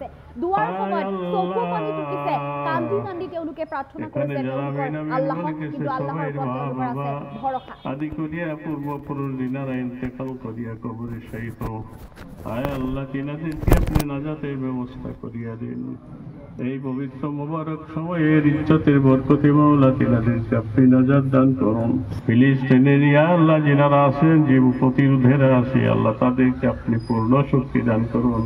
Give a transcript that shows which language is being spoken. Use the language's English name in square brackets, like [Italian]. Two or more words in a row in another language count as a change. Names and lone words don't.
[Assamese] দোৱাৰ সময়ত চকু পানী টুকিছে, কান্দি কান্দি তেওঁলোকে প্ৰাৰ্থনা কৰিছে তেওঁলোকৰ আল্লাহক, কিন্তু আল্লাহৰ ওপৰত তেওঁলোকৰ আছে ভৰসা। [Bangla] আদি করিয়া পূর্বপুরুষ দিনারা ইন্তেকাল করিয়া কবরে শায়িত। আয় আল্লাহ তিনাদেরকে আপনি নাজাতের ব্যবস্থা করিয়া দিন। এই পবিত্র মোবারক সময়ের ইজ্জতের বরকতে মাওলা তিনাদেরকে আপনি নাজাত দান করুন। ফিলিস্তিনের ইয়া আল্লাহ যিনারা আছেন জীব প্রতিরোধের আছে আল্লাহ তাদেরকে আপনি পূর্ণ শক্তি দান করুন।